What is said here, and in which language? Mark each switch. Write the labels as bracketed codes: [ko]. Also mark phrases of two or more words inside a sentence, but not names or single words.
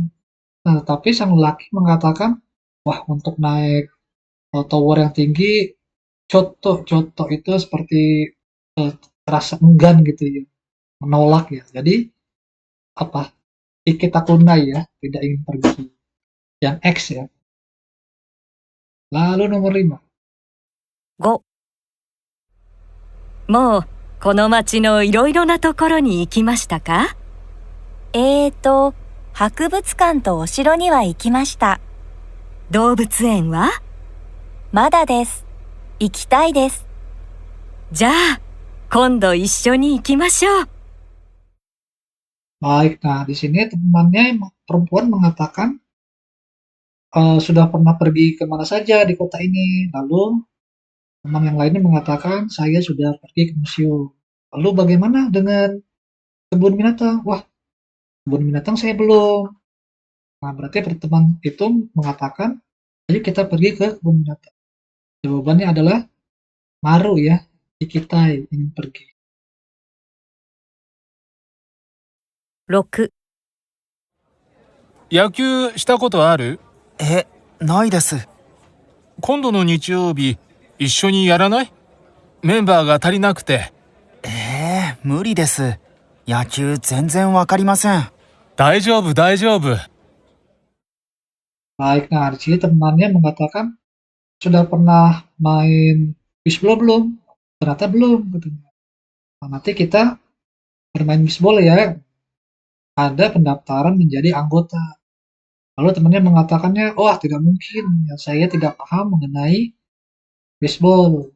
[id] Nah, tapi sang lelaki mengatakan, wah untuk naik tower yang tinggi, coto itu seperti terasa enggan gitu ya, menolak ya. Jadi apa? Ikitakunai ya, tidak ingin pergi. Yang X ya. Lalu nomor 5. [ja] 5、もう、この街のいろいろなところに行きましたか？博物館とお城には行きました。動物園は？まだです。行きたいです。じゃあ、今度一緒に行きましょう。 [id] Baik, nah di sini temannya perempuan mengatakan sudah pernah pergi kemana saja di kota ini. Lalu teman yang lainnya mengatakan saya sudah pergi ke museum. Lalu bagaimana dengan kebun binatang? Wah, kebun binatang saya belum. Nah, berarti teman itu mengatakan, ayo kita pergi ke kebun binatang. Jawabannya adalah Maru ya, ikitai, ingin pergi. [ja] 6、野球したことある？え、ないです。今度の日曜日、一緒にやらない？メンバーが足りなくて。無理です。野球全然わかりません。大丈夫、大丈夫。 [id] Baik, nah di sini temannya mengatakan sudah pernah main bisbol belum? Ternyata belum katanya. Nah, nanti kita bermain bisbol ya. Ada pendaftaran menjadi anggota. Lalu temannya mengatakannya, wah tidak mungkin, ya, saya tidak paham mengenai baseball.